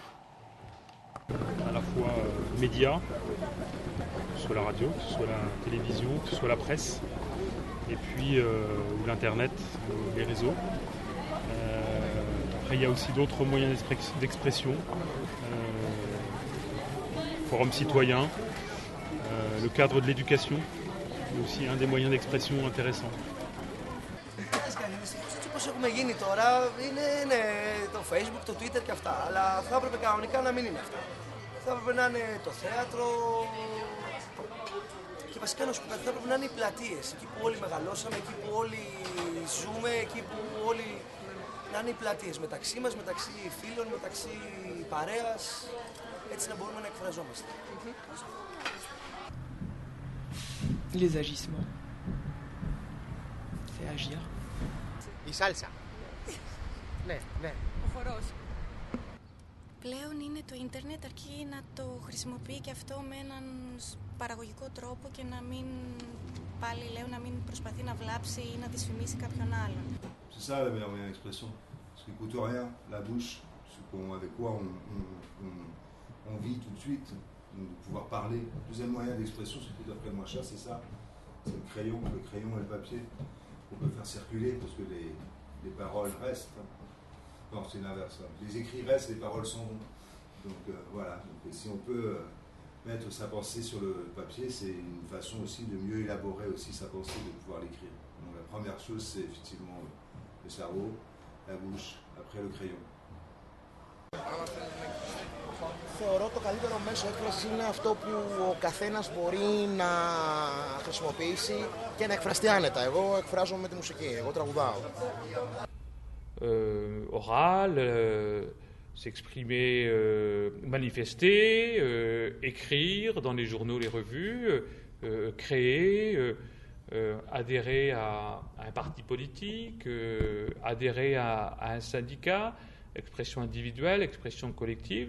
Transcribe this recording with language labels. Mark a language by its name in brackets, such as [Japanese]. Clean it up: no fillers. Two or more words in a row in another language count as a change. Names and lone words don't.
[French] À la fois médias, que ce soit la radio, que ce soit la télévision, que ce soit la presse, et puis l'internet, les réseaux. Après, il y a aussi d'autres moyens d'expression. Forum citoyen, le cadre de l'éducation, est aussi un des moyens d'expression intéressants. [Greek] Έτσι όπως έχουμε γίνει τώρα, είναι το Facebook, το Twitter και αυτά, αλλά θα έπρεπε κανονικά να μην είναι αυτά. Θα έπρεπε να είναι το θέατρο και βασικά να σου πω κάτι, θα έπρεπε να είναι οι πλατείες, εκεί που όλοι μεγαλώσαμε, εκεί που όλοι ζούμε, εκεί που όλοι να είναι οι πλατείες μεταξύ μας, μεταξύ φίλων, μεταξύ παρέας, έτσι να μπορούμε να εκφραζόμαστε. [French] Les agissements. C'est agir. [Greek] Η σάλσα. Ναι, ναι. Ο χορός. Πλέον είναι το ίντερνετ, αρκεί να το χρησιμοποιεί και αυτό με έναν παραγωγικό τρόπο και να μην, πάλι λέω, να μην προσπαθεί να βλάψει ή να δυσφημίσει κάποιον άλλον. [French] C'est ça la meilleure moyen d'expression. Ce qui coûte rien, la bouche, avec quoi on vit tout de suite, de pouvoir parler. Le deuxième moyen d'expression, ce qui coûte après le moins cher, c'est ça. C'est le crayon et le papier qu'on peut faire circuler parce que les paroles restent. Non, c'est l'inverse. Les écrits restent, les paroles s'en vont. Donc voilà. Donc, si on peut mettre sa pensée sur le papier, c'est une façon aussi de mieux élaborer aussi sa pensée, de pouvoir l'écrire. Donc la première chose, c'est effectivement le cerveau, la bouche, après le crayon. [Greek] Θεωρώ το καλύτερο μέσο έκφρασης είναι αυτό που ο καθένας μπορεί να χρησιμοποιήσει και να εκφραστεί άνετα. Εγώ εκφράζομαι με τη μουσική, εγώ τραγουδάω. [French] Oral, s'exprimer, manifester, écrire dans les journaux, les revues, créer, adhérer à un parti politique, adhérer à un syndicat, expression individuelle, expression collective.